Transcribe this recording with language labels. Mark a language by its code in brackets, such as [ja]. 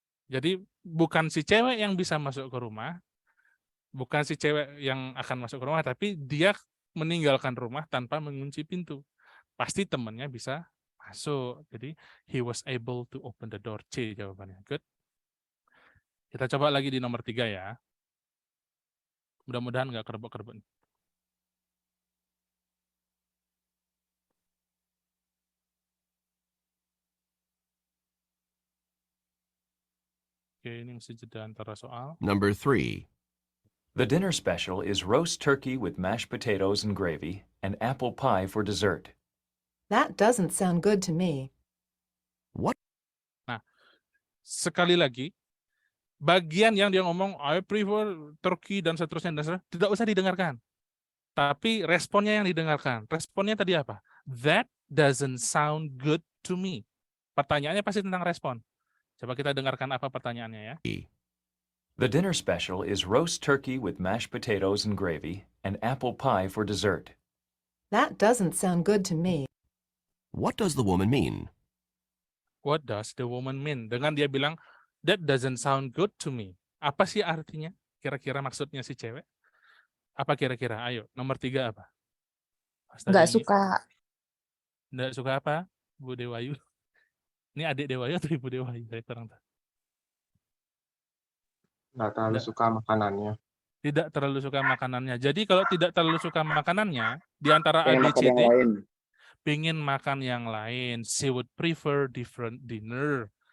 [id] Jadi bukan si cewek yang bisa masuk ke rumah, bukan si cewek yang akan masuk ke rumah, tapi dia meninggalkan rumah tanpa mengunci pintu. Pasti temannya bisa masuk. Jadi [en] he was able to open the door. [id] C jawabannya. [en] Good. [id] Kita coba lagi di nomor 3 ya. Mudah-mudahan nggak kerebut-kerebut. Oke, ini mesti jeda antara soal. [en] Number 3. The dinner special is roast turkey with mashed potatoes and gravy and apple pie for dessert. That doesn't sound good to me. What? [id] Nah, sekali lagi, bagian yang dia ngomong, [en] I prefer turkey [id] dan seterusnya, tidak usah didengarkan. Tapi responnya yang didengarkan. Responnya tadi apa? [en] That doesn't sound good to me. [id] Pertanyaannya pasti tentang respon. Coba kita dengarkan apa pertanyaannya ya. [en] The dinner special is roast turkey with mashed potatoes and gravy and apple pie for dessert. That doesn't sound good to me. What does the woman mean? What does the woman mean? [id] Dengan dia bilang, [en] that doesn't sound good to me. [id] Apa sih artinya? Kira-kira maksudnya si cewek? Apa kira-kira? Ayo, nomor 3 apa? Nggak suka. Nggak suka apa, Bu Dewayu? Ini adik Dewayu atau Ibu Dewayu? Saya kurang tahu. Nggak terlalu suka makanannya. Tidak terlalu suka makanannya. Jadi kalau tidak terlalu suka makanannya, di antara A, B, C, D, pengen makan yang lain. [en] She would prefer different dinner.